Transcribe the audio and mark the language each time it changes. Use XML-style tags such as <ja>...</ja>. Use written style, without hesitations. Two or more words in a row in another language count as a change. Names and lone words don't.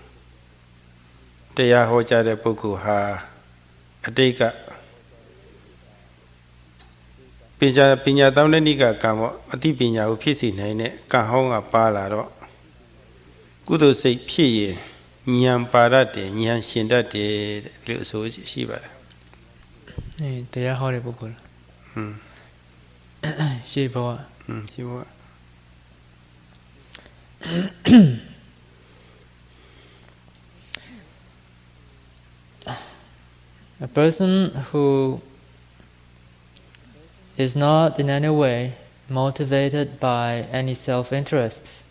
<my>တရားဟောကြားတဲ့ပုဂ္ဂိုလ်ဟာအတိတ်ကပညာတောင်းတဲ့နိကကံပေါ့အသိပညာကိုဖြစ်စေနိုင်တဲ့ကံဟောင်းကပါလာတော့ကုသိုလ်စိတ်ဖြစ်ရင်ဉာဏ်ပါရတဲ့ဉာဏ်ရှင်တတ်တယ်လို့အဆိုရှိပါတယ် တရားဟောတဲ့ပုဂ္ဂိုလ်ရှေ့ဘဝ ရှေ့ဘဝ</my> <en>A person who is not in any way motivated by any self-interests,</en>